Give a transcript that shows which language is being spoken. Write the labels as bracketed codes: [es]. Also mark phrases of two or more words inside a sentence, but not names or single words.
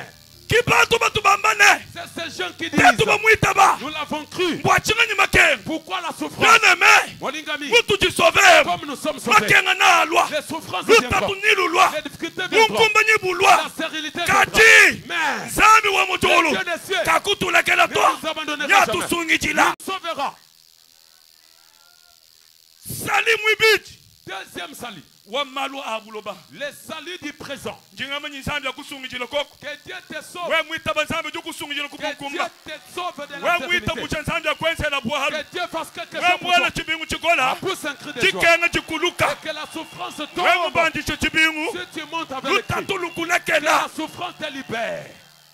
[lu] kibantu batubambane [fr] C'est ces gens qui disent, [lu] tetu bamwitaba [fr] nous l'avons cru. [lu] mbwachinganyi makenga [fr] Pourquoi la souffrance? [lu] naneme Molingami, mutujisovemo [fr] comme nous sommes sauvés, [lu] makenga nalwa [fr] les souffrances viendront, [lu] lutatu nilulwa [fr] les difficultés viendront, [lu] munkumba nyibulwa [fr] la stérilité viendra. [lu] kati [fr] Mais [lu] nzambi wa mutulu [fr] Dieu des cieux [lu] kakutulekela [fr] ne [lu] to [fr] nous abandonnera jamais. [lu] nyatusungijila [fr] Il sauvera. [lu] salimu ibiji [fr] Deuxième salut, [lu] wamalu abuloba [fr] le salut du présent. [lu] njingamanyi nzambi akusungijila koko [fr] Que Dieu te sauve. [lu] we mwitaba nzambi jukusungijila [fr] Que Dieu [lu] kubukumba [fr] te sauve de la [lu] we mwita [fr] stérilité. [lu] bucha nzambi akwensela bwahalu [fr] Que Dieu fasse quelque [lu] we [fr] chose pour [lu] mwela [fr] toi. [lu] chibingu chikola [fr] Pousse un cri de joie. [lu] chikenga chikuluka [fr] Et que la souffrance [lu] we [fr] tombe. [lu] mubandishe chibingu [fr] Si tu montes avec le cri, [lu] lutatu [fr] que [lu] lukulekela [fr] la souffrance te libère.